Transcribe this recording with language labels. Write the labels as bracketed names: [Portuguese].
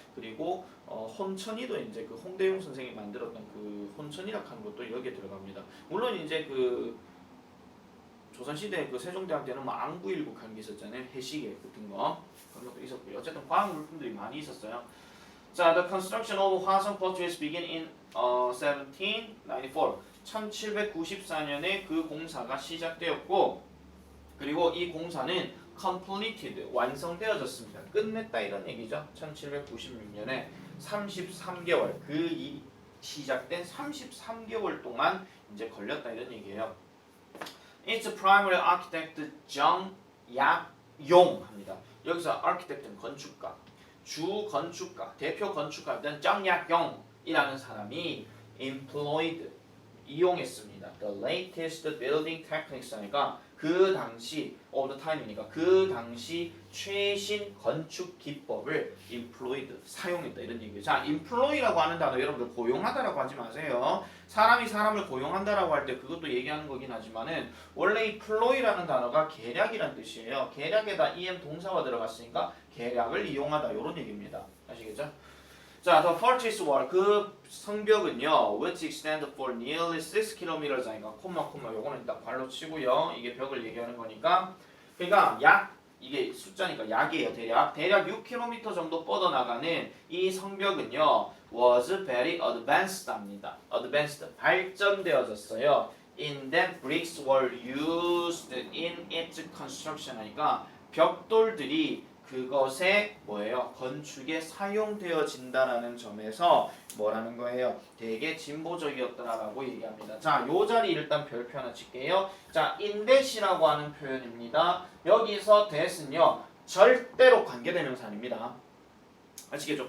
[Korean] 그리고 혼천이도 이제 그 홍대용 선생이 만들었던 그 혼천이라고 하는 것도 여기에 들어갑니다. 물론 이제 그 조선시대 그 세종대왕 때는 뭐 안구일국 하는 게 있었잖아요. 해시계 같은 거 그런 것도 있었고요. 어쨌든 과학 물품들이 많이 있었어요. [English] 자, the construction of 화성 fortress began in 1794. [Korean] 1794년에 그 공사가 시작되었고, 그리고 이 공사는 completed, 완성되어졌습니다. 끝냈다 이런 얘기죠. 1796년에 33개월, 그 시작된 33개월 동안 이제 걸렸다 이런 얘기예요. [English] Its primary architect 정약용 합니다. [Korean] 여기서 architect는 건축가, 주 건축가, 대표 건축가였던 정약용이라는 사람이 employed, 이용했습니다. [English] The latest building techniques [Korean] 하니까 그 당시 of the time이니까 그 당시 최신 건축 기법을 employed, 사용했다 이런 얘기예요. 자, employ라고 하는 단어 여러분들 고용하다라고 하지 마세요. 사람이 사람을 고용한다라고 할 때 그것도 얘기하는 거긴 하지만은 원래 이 employ라는 단어가 계략이란 뜻이에요. 계략에다 em 동사가 들어갔으니까 계략을 이용하다 이런 얘기입니다. 아시겠죠? 자, the fortress wall, 그 성벽은요, [English] which extend for nearly 6km [Korean] 하니까 콤마 요거는 딱 발로 치고요. 이게 벽을 얘기하는 거니까, 그러니까 이게 숫자니까 약이에요. 대략 6km 정도 뻗어나가는 이 성벽은요, [English] was very advanced [Korean] 합니다. advanced, 발전되어졌어요. [English] In that bricks were used in its construction [Korean] 하니까 벽돌들이 그것에 뭐예요? 건축에 사용되어진다라는 점에서 뭐라는 거예요? 되게 진보적이었다라고 얘기합니다. 자, 요 자리 일단 별표 하나 칠게요. 자, in that이라고 하는 표현입니다. 여기서 that은요, 절대로 관계대명사입니다. 아시겠죠?